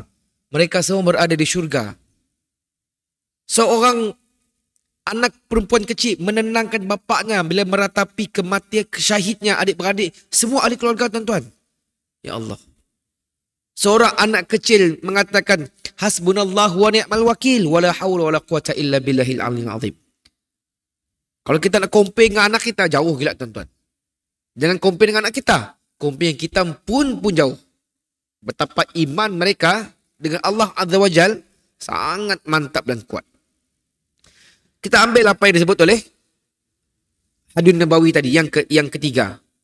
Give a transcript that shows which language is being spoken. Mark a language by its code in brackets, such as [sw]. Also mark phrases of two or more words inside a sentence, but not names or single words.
[ms] Mereka semua berada di syurga. Seorang anak perempuan kecil menenangkan bapaknya bila meratapi kematian syahidnya adik-beradik. Semua ahli keluarga tuan-tuan. [ar] يا الله. [ms] Seorang anak kecil mengatakan, [ar] حسبنا الله ونعم الوكيل ولا حول ولا قوة إلا بالله العلي العظيم. [ms] Kalau kita nak compare dengan anak kita, jauh gila tuan-tuan. Jangan compare dengan anak kita. Compare yang kita pun jauh. Betapa iman mereka dengan Allah [ar] عز وجل [ms] sangat mantap dan kuat. Kita ambil apa yang disebut oleh hadis Nabawi tadi, yang ketiga.